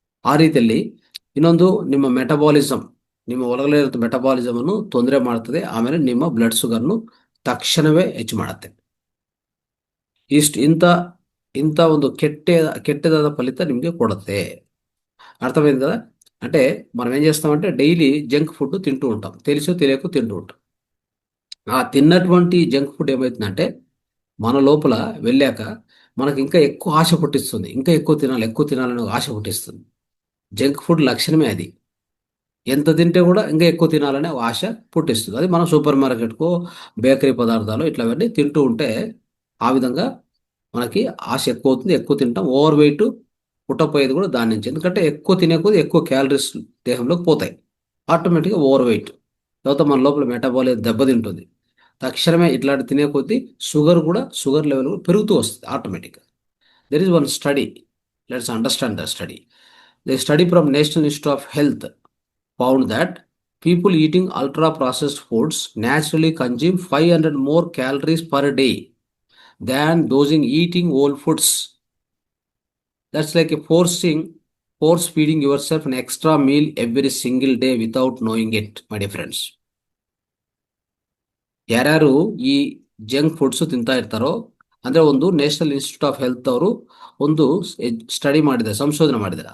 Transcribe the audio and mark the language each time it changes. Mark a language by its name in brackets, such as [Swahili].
[Kannada] ಆ ರೀತಿಯಲ್ಲಿ ಇನ್ನೊಂದು ನಿಮ್ಮ ಮೆಟಬಾಲಿಸಮ್, ನಿಮ್ಮ ಒಳಗಡೆ ಇರೋ ಮೆಟಬಾಲಿಸಮನ್ನು ತೊಂದರೆ ಮಾಡ್ತದೆ. ಆಮೇಲೆ ನಿಮ್ಮ ಬ್ಲಡ್ ಶುಗರ್ನು ತಕ್ಷಣವೇ ಹೆಚ್ಚು ಮಾಡುತ್ತೆ. ಇಂಥ ಇಂಥ ಒಂದು ಕೆಟ್ಟದಾದ ಫಲಿತ ನಿಮಗೆ [Telugu] కొడుతుంది. అర్థమైంది కదా. అంటే మనం ఏం చేస్తామంటే డైలీ జంక్ ఫుడ్ తింటూ ఉంటాం, తెలిసో తెలియకో తింటూ ఉంటాం. ఆ తిన్నటువంటి జంక్ ఫుడ్ ఏమవుతుందంటే మన లోపల వెళ్ళాక మనకి ఇంకా ఎక్కువ ఆశ పుట్టిస్తుంది, ఇంకా ఎక్కువ తినాలని ఆశ పుట్టిస్తుంది. జంక్ ఫుడ్ లక్షణమే అది. ఎంత తింటే కూడా ఇంకా ఎక్కువ తినాలనే ఆశ పుట్టిస్తుంది. అది మనం సూపర్ మార్కెట్కో బేకరీ పదార్థాలు ఇట్లావన్నీ తింటూ ఉంటే ఆ విధంగా మనకి ఆశ ఎక్కువ అవుతుంది, ఎక్కువ తింటాం. ఓవర్ వెయిట్ పుట్టపోయేది కూడా దాని నుంచి. ఎందుకంటే ఎక్కువ తినే కొద్దీ ఎక్కువ క్యాలరీస్ దేహంలోకి పోతాయి, ఆటోమేటిక్గా ఓవర్ వెయిట్. తర్వాత మన లోపల మెటాబాలిజం దెబ్బతింటుంది. తక్షణమే ఇట్లాంటి తినే కొద్దీ షుగర్ లెవెల్ కూడా పెరుగుతూ వస్తుంది ఆటోమేటిక్గా. [English] There is one study, let's understand the study. The study from National Institute of Health found that people eating ultra processed foods naturally consume 500 more calories per day than those in eating whole foods. That's like a force feeding yourself an extra meal every single day without knowing it, my dear friends. [Kannada] ಯಾರ್ಯಾರು ಈ junk foods ತಿಂತಾ ಇರ್ತಾರೋ, ಅಂದರೆ ಒಂದು national institute of health ಅವರು ಒಂದು study ಮಾಡಿದ್ದಾರೆ, ಸಂಶೋಧನೆ ಮಾಡಿದ್ದಾರೆ.